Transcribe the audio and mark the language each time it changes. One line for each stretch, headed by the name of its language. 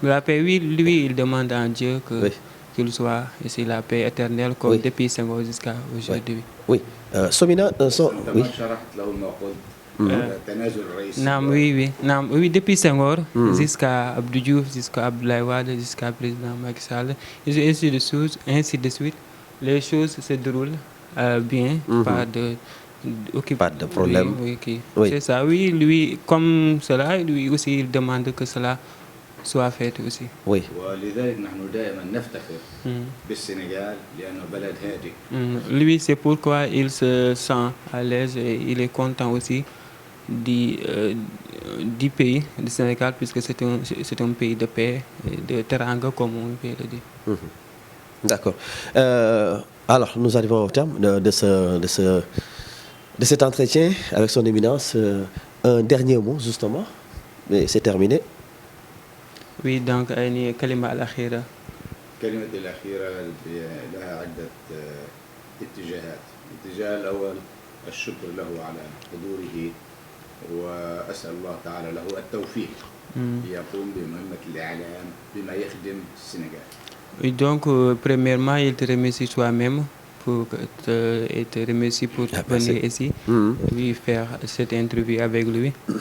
French: la paix, oui, lui, il demande à Dieu que, Oui. qu'il soit ici la paix éternelle, comme Oui. depuis Senghor jusqu'à aujourd'hui. Oui. Somina, oui.
Arabic: كما شرحت له ما قلت تنازل الرئيس
French: Non, oui. Non, oui, depuis Senghor jusqu'à Abdou Diouf, jusqu'à Abdoulaye Wade, jusqu'à président Macky Sall, et ainsi de suite, les choses se déroulent bien, pas de problème. Oui. C'est ça, oui, lui, comme cela, lui aussi, il demande que cela soit fait aussi. Oui.
Arabic: ولذلك نحن دائما نفتخر بالسنغال لأنه بلد هادئ.
French: Lui, c'est pourquoi il se sent à l'aise et il est content aussi du pays, du Sénégal, puisque c'est un pays de paix et de teranga, comme on peut le dire. D'accord. Alors, nous arrivons au terme de cet entretien avec son éminence. Un dernier mot, justement, mais c'est terminé. Oui, donc, une
Arabic: kalima al-akhira. الكلمة الأخيرة لها عدة اتجاهات. الاتجاه الأول الشكر له على حضوره وأسأل الله تعالى له التوفيق ليقوم بمهمة الإعلام بما يخدم السنغال.
French: Oui, donc, premièrement, il te remercie toi-même et te remercie pour venir ici, lui faire cette interview avec lui.